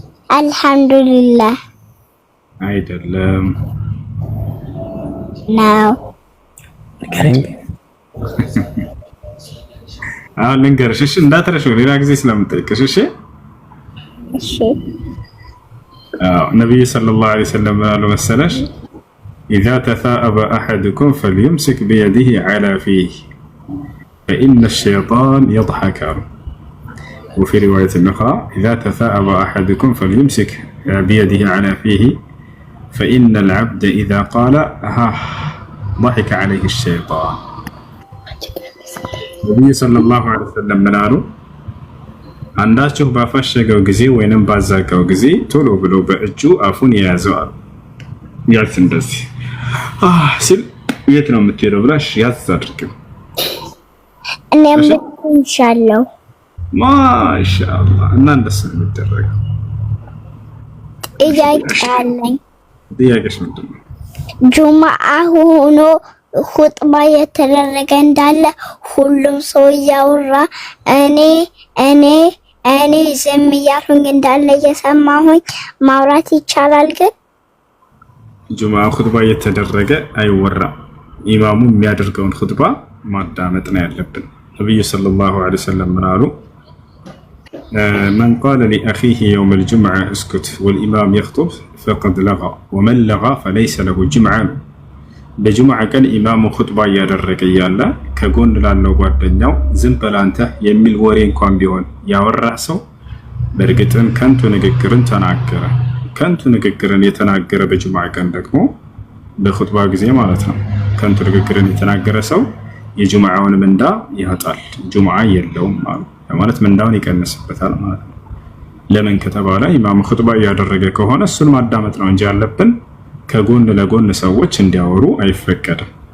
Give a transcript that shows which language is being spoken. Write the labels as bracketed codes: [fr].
[am] አልሐምዱሊላህ አይደለም ነው። አሁን ልንገርሽ እሺ፣ እንዳትረሺው ሌላ ጊዜ ስለምጠይቅሽ እሺ። እሺ ነብዩ ሰለላሁ ዐለይሂ ወሰለም አሉ መሰለሽ [ar] إذا تثاءب أحدكم فليمسك بيده على فيه فإن الشيطان يضحك. وفي رواية أخرى إذا تثاءب أحدكم فليمسك بيده على فيه فإن العبد إذا قال ضحك عليه الشيطان. النبي صلى الله عليه وسلم [am] منالو አንዳችሁ ባፈሸገው ጊዜ ወይንም ባዛጋው ጊዜ ቶሎ ብሎ በእጁ አፉን ያዘዋል። ያዝ እንደዚህ ሲል የት ነው የምትሄደው ብላሽ ያዝ አድርጊው። እኔም ኢንሻአላህ ማሻአላህ። እና እንደሱ ነው የሚደረገው። ጥያቄ አለኝ። ጥያቄሽ ምንድን ነው? ጁማአ ሆኖ ኹጥባ የተደረገ እንዳለ ሁሉም ሰው እያወራ እኔ ዝም እያልኩኝ እንዳለ እየሰማሁኝ ማውራት ይቻላል? ግን ጁማአ ኹጥባ የተደረገ አይወራም። ኢማሙ የሚያደርገውን ኹጥባ ማዳመጥ ነው ያለብን። ነብዩ ሰለላሁ ዐለይሂ ወሰለም ምን አሉ? [ar] من قال لأخيه يوم الجمعة اسكت والإمام يخطب فقد لغى ومن لغى فليس له جمعة. [am] በጁምዓ ቀን ኢማሙ ኹጥባ እያደረገ እያለ ከጎን ላለው ጓደኛው ዝም በል አንተ የሚል ወሬ እንኳን ቢሆን ያወራ ሰው በእርግጥም ከንቱ ንግግርን ተናገረ። ከንቱ ንግግርን የተናገረ በጁምዓ ቀን ደግሞ በኹጥባ ጊዜ ማለት ነው ከንቱ ንግግርን የተናገረ ሰው የጁምዓውን ምንዳ ያጣል። ጁምዓ የለውም ማለት ምንዳውን ይቀንስበታል ማለት ነው። ለምን ከተባለ ኢማሙ ኹጥባ እያደረገ ከሆነ እሱን ማዳመጥ ነው እንጂ ያለብን ከጎን ለጎን ሰዎች እንዲያወሩ አይፈቀድም።